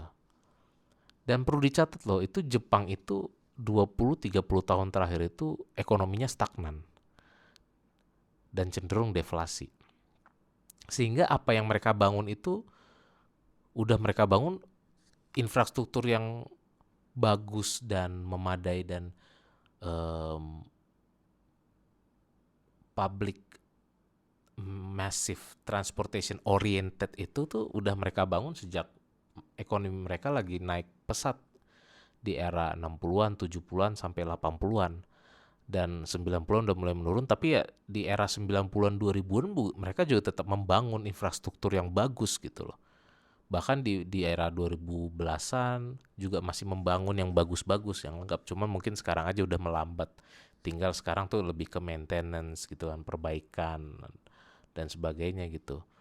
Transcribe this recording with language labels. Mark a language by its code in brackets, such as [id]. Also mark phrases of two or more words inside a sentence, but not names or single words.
[id] Dan perlu dicatat loh, itu Jepang itu 20-30 tahun terakhir itu ekonominya stagnan dan cenderung deflasi. Sehingga apa yang mereka bangun itu udah mereka bangun infrastruktur yang bagus dan memadai, dan um, [en] public massive transportation oriented [id] itu tuh udah mereka bangun sejak ekonomi mereka lagi naik pesat di era 60-an, 70-an sampai 80-an. Dan 90-an udah mulai menurun, tapi ya di era 90-an 2000-an mereka juga tetap membangun infrastruktur yang bagus gitu loh. Bahkan di era 2010-an juga masih membangun yang bagus-bagus, yang lengkap. Cuman mungkin sekarang aja udah melambat. Tinggal sekarang tuh lebih ke maintenance gitu kan, perbaikan dan sebagainya gitu.